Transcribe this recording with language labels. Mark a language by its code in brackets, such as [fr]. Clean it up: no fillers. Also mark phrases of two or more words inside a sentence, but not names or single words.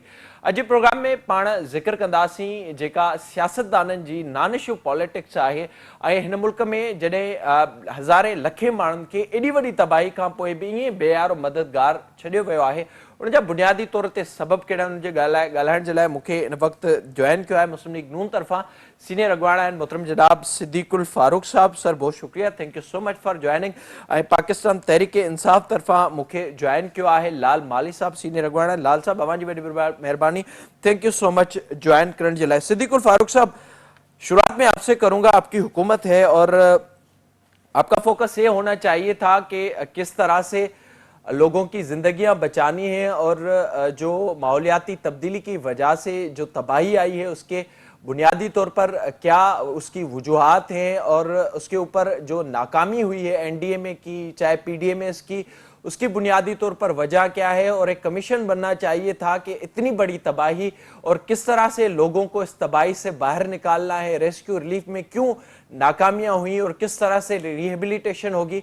[sd] अॼु प्रोग्राम में पाण ज़िक्र कंदासीं जेका सियासतदाननि जी [en] non issue politics [sd] आहे ऐं हिन मुल्क में जॾहिं हज़ारे लखे माण्हुनि खे एॾी वॾी तबाही खां पोइ बि ईअं बेयारो मददगार छॾियो वियो आहे, उन जा बुनियादी तौर ते सबबु कहिड़ा आहिनि उनजे ॻाल्हाइण जे लाइ मूंखे हिन वक़्तु जॉइन कयो आहे मुस्लिम लीग नून तरफ़ां सीनियर अॻवान आहिनि मोहतरम जनाब सिद्दीकुल फारूक साहब। [ur] سر بہت شکریہ, [en] Thank you so much for joining. [sd] ऐं पाकिस्तान तहरीक इंसाफ तरफ़ां मूंखे जॉइन कयो आहे लाल माली साहब, सीनियर अॻवान आहिनि। लाल साहब अवां जी वॾी महिरबानी, [en] thank you so much [sd] ज्वाइन करण जे लाइ। [ur] صدیق الفاروق صاحب، شروعات میں آپ سے کروں گا، آپ کی حکومت ہے اور آپ کا فوکس یہ ہونا چاہیے تھا کہ کس طرح سے لوگوں کی زندگیاں بچانی ہے اور جو ماحولیاتی تبدیلی کی وجہ سے جو تباہی آئی ہے اس کے بنیادی طور پر کیا اس کی وجوہات ہیں اور اس کے اوپر جو ناکامی ہوئی ہے NDA میں کی چاہے PDMS کی، اس کی بنیادی طور پر وجہ کیا ہے اور ایک کمیشن بننا چاہیے تھا کہ اتنی بڑی تباہی اور کس طرح سے لوگوں کو اس تباہی سے باہر نکالنا ہے, [en] rescue relief [ur] میں کیوں ناکامیاں ہوئی اور کس طرح سے ری ہیبلیٹیشن ہوگی.